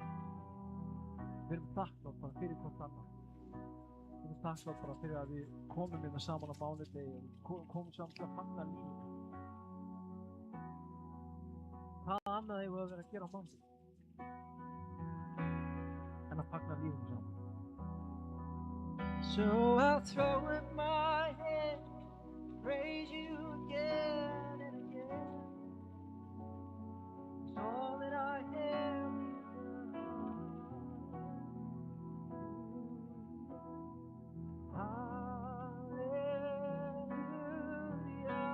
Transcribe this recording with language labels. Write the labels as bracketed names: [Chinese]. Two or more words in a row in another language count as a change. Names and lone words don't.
[Icelandic] Við erum þakklátt bara fyrir hvort annað. Við erum þakklátt bara fyrir að við komum hérna saman á mánudegi og komum saman til að fagna líf. Hvað annað eigum við að vera að gera á mánudegi en að fagna lífum saman? [English] So I'll throw up my head, praise you again and again. 'Cause all that I have is a hallelujah.